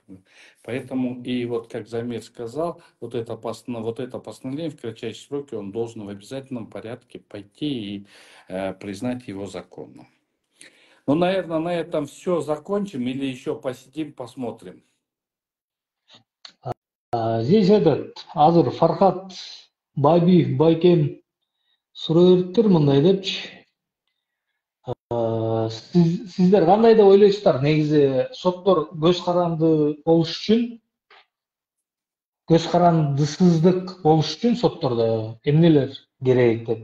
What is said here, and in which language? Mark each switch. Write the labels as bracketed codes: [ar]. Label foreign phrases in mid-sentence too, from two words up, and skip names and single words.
[ru] Поэтому и вот, как Замир сказал, вот это постановление в кратчайшие сроки он должен в обязательном порядке пойти и признать его законным. Ну, наверное, на этом все закончим или еще посидим, посмотрим. [ky] Здесь азыр Фархат Бабиев Байкем суроо бериптир мындай депчи. Сиздер кандай деп ойлойсуздар? Негизи соттор көз каранды болуш үчүн, көз карандысыздык болуш үчүн соттордо эмнелер керек деп.